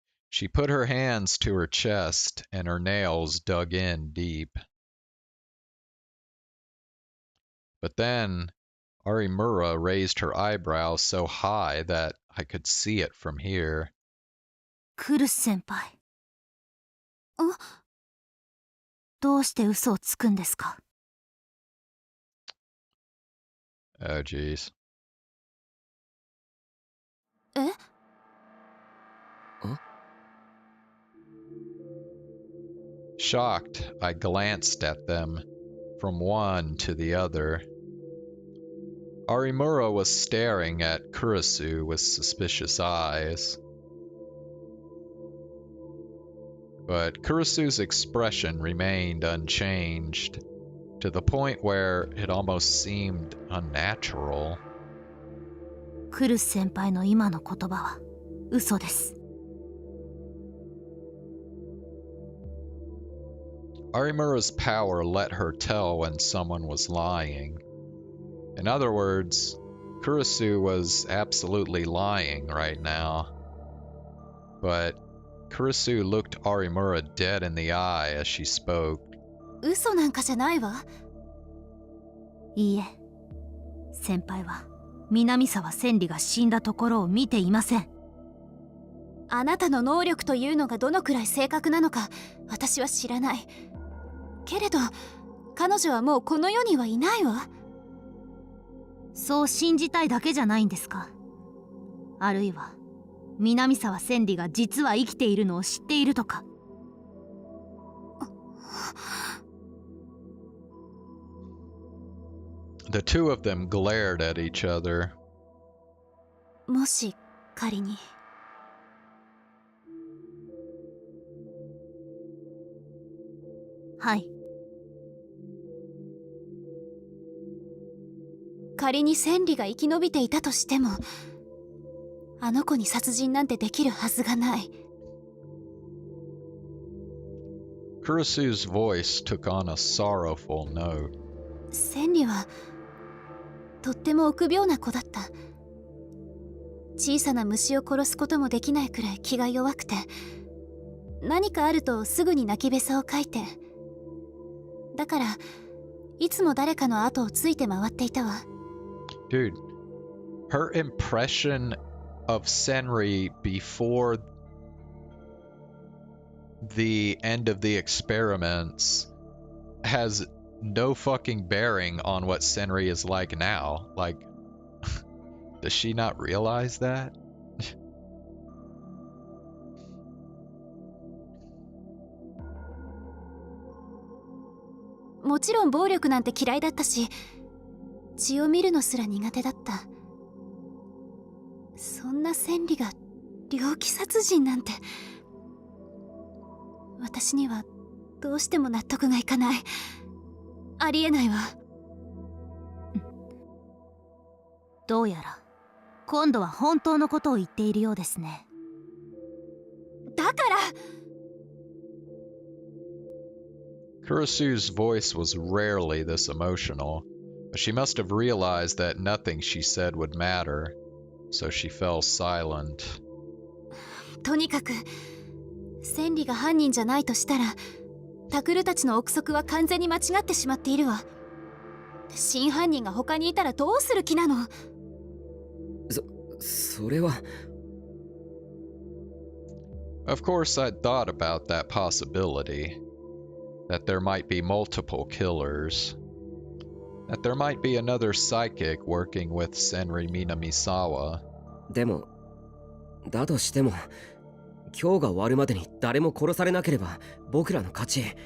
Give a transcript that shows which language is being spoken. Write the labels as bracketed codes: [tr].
[en] She put her hands to her chest and her nails dug in deep. But then Arimura raised her eyebrows so high that I could see it from here. [ja] クルス先輩。どうして嘘をつくんですか？ [en] Oh, jeez. [ja] え？ [en] Shocked, I glanced at them, from one to the other. Arimura was staring at Kurisu with suspicious eyes. But Kurisu's expression remained unchanged, to the point where it almost seemed unnatural. [ja] クルス先輩の今の言葉は嘘です。 [en] Arimura's power let her tell when someone was lying. In other words, Kurisu was absolutely lying right now. But Kurisu looked Arimura dead in the eye as she spoke. [ja] 嘘なんかじゃないわ。いいえ、先輩は南沢千里が死んだところを見ていません。あなたの能力というのがどのくらい正確なのか私は知らない。けれど彼女はもうこの世にはいないわ。そう信じたいだけじゃないんですか？あるいは南沢千里が実は生きているのを知っているとか。 [en] The two of them glared at each other. [ja] もし仮に。はい。仮に千里が生き延びていたとしても、あの子に殺人なんてできるはずがない。 [en] Kurasu's voice took on a sorrowful note. [ja] 千里はとっても臆病な子だった。小さな虫を殺すこともできないくらい気が弱くて、何かあるとすぐに泣きべさをかいて、だからいつも誰かの後をついて回っていたわ。 [en] Dude, her impression of Senri before the end of the experiments has no fucking bearing on what Senri is like now. Like, does she not realize that? [ja] もちろん暴力なんて嫌いだったし、血を見るのすら苦手だった。そんな千里が猟奇殺人なんて、私にはどうしても納得がいかない。ありえないわ。どうやら今度は本当のことを言っているようですね。だから。 [en] Kurasu's voice was rarely this emotional, but she must have realized that nothing she said would matter, so she fell silent. [ja] とにかく千里が犯人じゃないとしたら、タクルたちの憶測は完全に間違ってしまっているわ。真犯人が他にいたらどうする気なの？それは。 [en] Of course, I'd thought about that possibility. That there might be multiple killers. That there might be another psychic working with Senri Minamisawa. [ja] でも、だとしても、今日が終わるまでに誰も殺されなければ僕らの勝ち。